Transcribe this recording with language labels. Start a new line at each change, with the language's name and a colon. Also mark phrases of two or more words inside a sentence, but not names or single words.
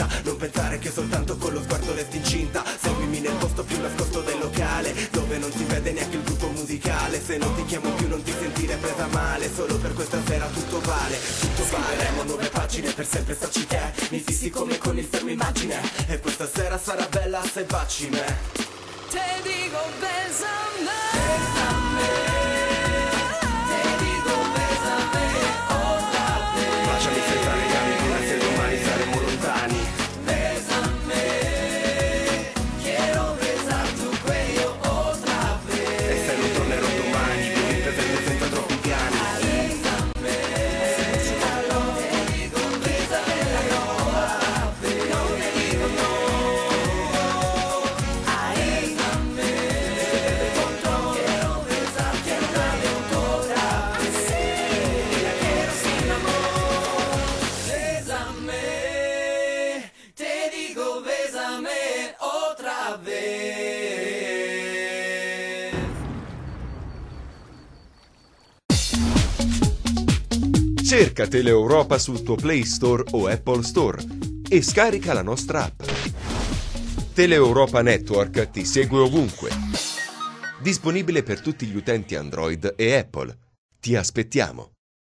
Italian: Non pensare che soltanto con lo sguardo resti incinta. Seguimi nel posto più nascosto del locale, dove non si vede neanche il gruppo musicale. Se non ti chiamo più non ti sentire presa male, solo per questa sera tutto vale. Tutto scriveremo nuove pagine, per sempre starci te. Mi fissi come con il fermo immagine, e questa sera sarà bella se baci me.
Spanish: Te digo bésame, bésame, te digo bésame otra vez.
Italian: Baciami senza legami pure se domani saremo lontani.
Spanish: Bésame, quiero besar tu cuello otra vez.
Italian: E se non tornerò domani, vivi il presente senza troppi piani.
Spanish: Bésame, te digo bésame otra vez. No te digo no. Bésame, quiero besar, quiero darle otra vez. La quiero sin amor. Bésame, te digo bésame otra vez.
Italian: Cerca Teleeuropa sul tuo Play Store o Apple Store e scarica la nostra app. Teleeuropa Network ti segue ovunque. Disponibile per tutti gli utenti Android e Apple. Ti aspettiamo!